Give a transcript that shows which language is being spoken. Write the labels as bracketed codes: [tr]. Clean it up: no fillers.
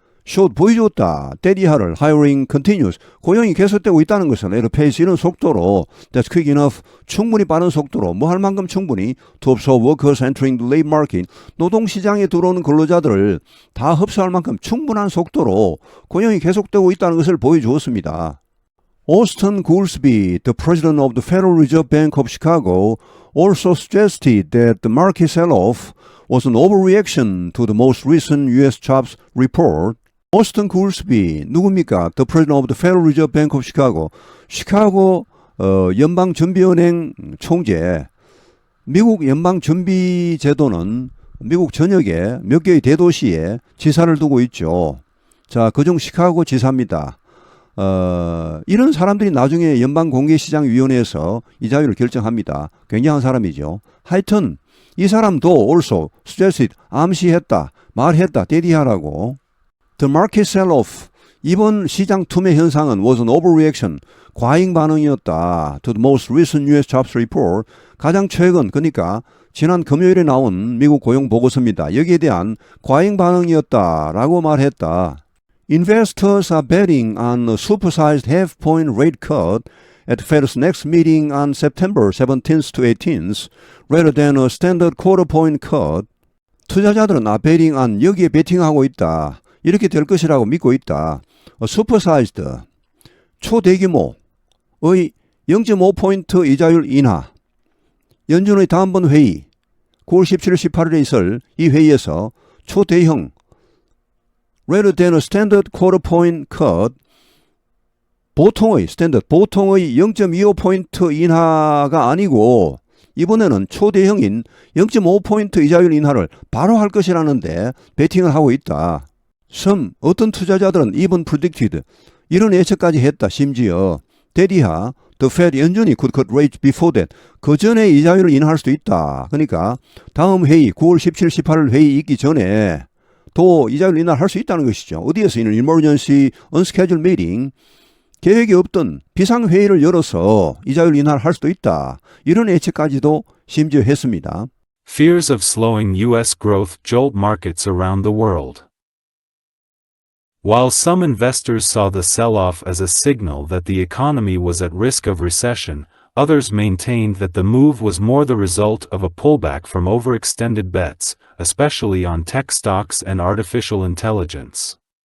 [ko] showed, 보여줬다. 데디하를 [en] hiring continues, [ko] 고용이 계속되고 있다는 것은 [en] at a pace, [ko] 이런 속도로 [en] that's quick enough, [ko] 충분히 빠른 속도로 뭐 할 만큼 충분히 [en] to absorb workers entering the labor market, [ko] 노동시장에 들어오는 근로자들을 다 흡수할 만큼 충분한 속도로 고용이 계속되고 있다는 것을 보여주었습니다. [en] Austin Goolsbee, the president of the Federal Reserve Bank of Chicago, also suggested that the market sell-off was an overreaction to the most recent U.S. jobs report. [ko] 오스틴 굴스비 누굽니까? [en] The president of the Federal Reserve Bank of Chicago. [ko] 시카고 연방준비은행 총재. 미국 연방준비제도는 미국 전역에 몇 개의 대도시에 지사를 두고 있죠. 자, 그중 시카고 지사입니다. 이런 사람들이 나중에 연방공개시장위원회에서 이자율을 결정합니다. 굉장한 사람이죠. 하여튼 이 사람도 [en] also suggested, [ko] 암시했다, 말했다, 데디하라고. [en] The market sell-off, [ko] 이번 시장 투매 현상은 [en] was an overreaction, [ko] 과잉 반응이었다. [en] To the most recent U.S. jobs report, [ko] 가장 최근, 그러니까 지난 금요일에 나온 미국 고용 보고서입니다. 여기에 대한 과잉 반응이었다라고 말했다. [en] Investors are betting on a supersized half-point rate cut at Fed's next meeting on September 17th to 18th, rather than a standard quarter-point cut. [ko] 투자자들은 [en] betting on, [ko] 여기에 베팅하고 있다. 이렇게 될 것이라고 믿고 있다. 슈퍼사이즈드, 초대규모의 0.5포인트 이자율 인하. 연준의 다음번 회의, 9월 17일, 18일에 있을 이 회의에서 초대형 [en] rather than a standard quarter point cut, [ko] 보통의 0.25포인트 인하가 아니고 이번에는 초대형인 0.5포인트 이자율 인하를 바로 할 것이라는데 베팅을 하고 있다. 어떤 투자자들은 [en] even predicted, [ko] 이런 예측까지 했다. 심지어 데디하, [en] the Fed, [ko] 연준이 [en] could cut rates before that, [ko] 그 전에 이자율을 인하할 수도 있다. 그러니까 다음 회의 9월 17, 18일 회의 있기 전에 또 이자율 인하를 할 수 있다는 것이죠. 어디에서 있는 [en] emergency unscheduled meeting, [ko] 계획이 없던 비상회의를 열어서 이자율 인하를 할 수도 있다. 이런 예측까지도 심지어 했습니다. [en] Fears of slowing U.S. growth jolt markets around the world. While some investors saw the sell-off as a signal that the economy was at risk of recession, others maintained that the move was more the result of a pullback from overextended bets, especially on tech stocks and artificial intelligence.